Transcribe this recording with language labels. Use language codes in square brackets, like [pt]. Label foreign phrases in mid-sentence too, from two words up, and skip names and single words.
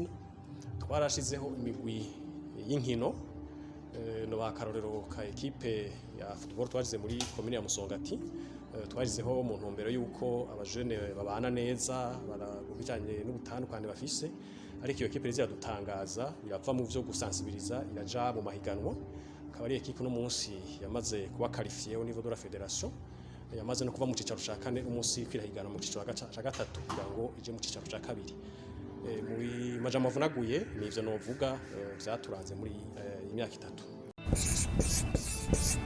[rn] Twarashizeho imigwi y'inkino, no bakarorero ka equipe ya football twagize muri komine ya Musongati. Twagizeho mu ntumbero yuko abajene babana neza barabijanye n'ubutandukane bafise, ariko iyo equipe iradutangaza birava mu byo gusensibiliza iraja mu mahiganwa. Akaba ari equipe no munsi yamaze kuba [fr] qualifiée au niveau de la fédération, [rn] yamaze no kuva mu cicaro ca kane umunsi kwirahigana mu cicaro ca gatatu kugira ngo ije mu cicaro ca kabiri. mu majambo avunaguye nivyo novuga vyaturanze muri imyaka 3.